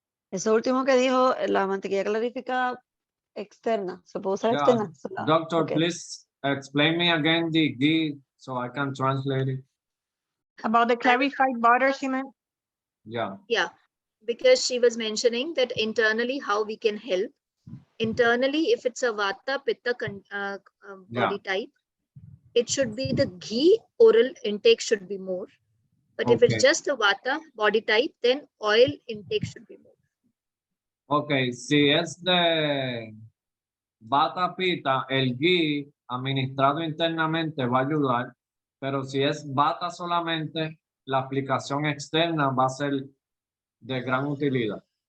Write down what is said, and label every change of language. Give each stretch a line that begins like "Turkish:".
Spanish: Eso último que dijo, la mantequilla clarificada externa, ¿se puede usar Yeah. externa?
English: Doctor, Okay. please explain me again the ghee so I can translate it. About the clarified butter, she meant? Yeah. Yeah, because she was mentioning that internally how we can help. Internally, if it's a Vata Pitta body type, it should be the ghee oral intake should be more. But if Okay. it's just a Vata body type, then oil intake should be more.
Spanish: Ok, si es de Vata Pitta, el ghee administrado internamente va a ayudar, pero si es Vata solamente, la aplicación externa va a ser de gran utilidad.